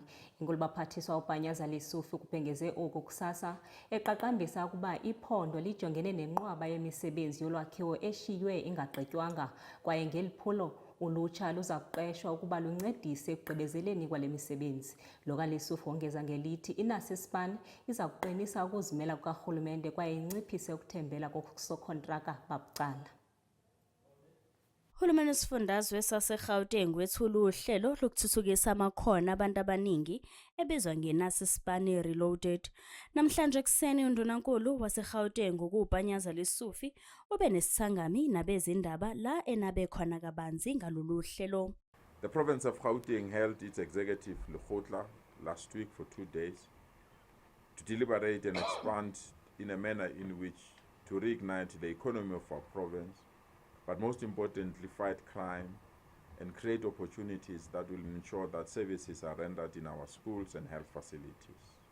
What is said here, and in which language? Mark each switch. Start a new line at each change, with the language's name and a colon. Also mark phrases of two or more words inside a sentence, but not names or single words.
Xhosa: Inkulubaphathiswa uPanyaza Lesufi kubhengeze oku kusasa, eqaqambisa ukuba iphondo lijongene nenqwaba yemisebenzi yolwakhiwo eshiywe ingagqitywanga, kwaye ngeli phulo ulutsha luza kuqeshwa ukuba luncedise ekugqibezeleni kwale misebenzi. Lo kaLesufi wongeza ngelithi inasi ispani iza kuqinisa ukuzimela kukarhulumente kwaye inciphise ukuthembela kokusokhontraka babucala.
Zulu: Uhulumeni wesifundazwe saseGauteng wethula uhlelo lokuthuthukisa amakhono abantu abaningi ebizwa ngenasi ispani reloaded. Namhlanje ekuseni uNdunankulu waseGauteng ukuPanyaza Lesufi ube nesithangami nabezindaba la enabe khona kabanzi ngalolu hlelo.
English: The province of Gauteng held its executive lekgotla last week for 2 days to deliberate and expand in a manner in which to reignite the economy of our province, but most importantly fight crime and create opportunities that will ensure that services are rendered in our schools and health facilities.